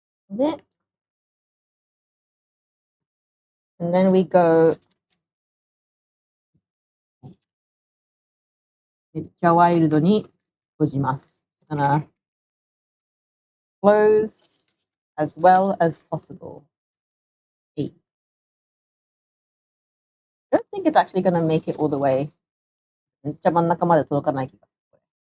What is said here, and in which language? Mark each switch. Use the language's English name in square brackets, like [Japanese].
[Japanese] で、 [English] and then we go [Japanese] めっちゃワイルドに閉じます。 [English] It's gonna close as well as possible. 8. I don't think it's actually gonna make it all the way. [Japanese] めっちゃ真ん中まで届かない気がする。